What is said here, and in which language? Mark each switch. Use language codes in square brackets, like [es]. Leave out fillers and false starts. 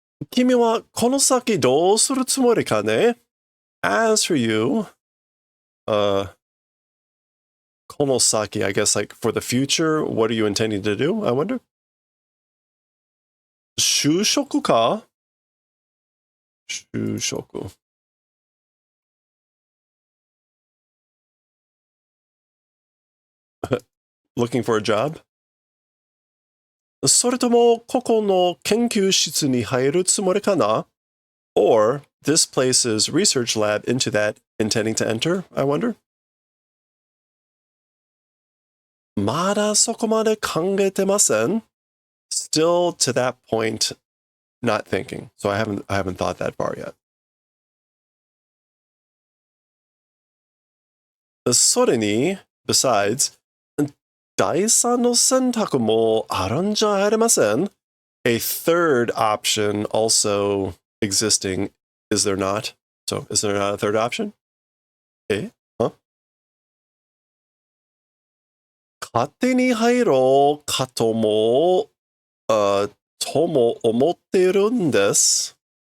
[ja] 君はこの先どうするつもりかね? [en] As for you, konosaki, I guess like for the future, what are you intending to do, I wonder? [ja] 就職か?就職. [en] Looking for a job? [ja] それともここの研究室に入るつもりかな? [en] Or this place's research lab into that intending to enter, I wonder? [ja] まだそこまで考えてません? [en] Still to that point, not thinking. So I haven't thought that far yet. [ja] それに, besides, 第三の選択もあるんじゃありません? [en] A third option also existing, is there not? So is there not a third option? え? Huh? [ja] 勝手に入ろうかとも、とも思ってるんです。